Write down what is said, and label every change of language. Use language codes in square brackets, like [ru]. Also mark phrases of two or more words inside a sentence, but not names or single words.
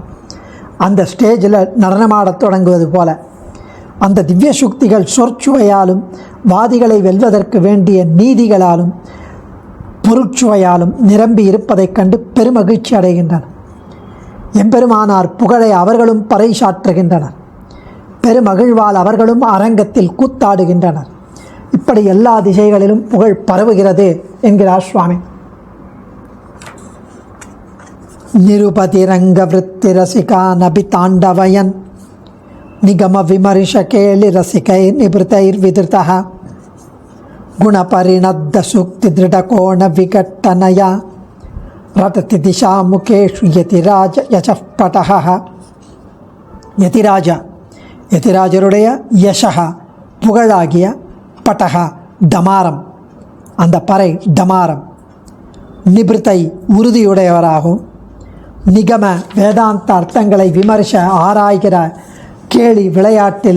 [ta] அந்த ஸ்டேஜில் நடனமாடத் தொடங்குவது போல அந்த திவ்ய சுக்திகள் சொற்சுவையாலும், வாதிகளை வெல்வதற்கு வேண்டிய நீதிகளாலும், பொருட்சுவையாலும் நிரம்பி இருப்பதைக் கண்டு பெருமகிழ்ச்சி அடைகின்றனர். எம்பெருமானார் புகழை அவர்களும் பறைசாற்றுகின்றனர். பெருமகிழ்வால் அவர்களும் அரங்கத்தில் கூத்தாடுகின்றனர். இப்படி எல்லா திசைகளிலும் புகழ் பரவுகிறது என்கிறார் சுவாமி. [sa] निरुपतिरङ्गवृत्तिरसिकानभिताण्डवयन् निगमविमर्शकेलिरसिकैर्निभृतैर्विधृतः गुणपरिणद्धसूक्तिदृढकोणविघट्टनया रटति दिशामुखेषु यतिराज यशः पटः. [ta] யதிராஜருடைய யசா புகழாகிய பட்டகா டமாரம், அந்த பறை டமாரம், நிபிருத்தை உறுதியுடையவராகவும், நிகம வேதாந்த அர்த்தங்களை விமர்ச ஆராய்கிற கேலி விளையாட்டில்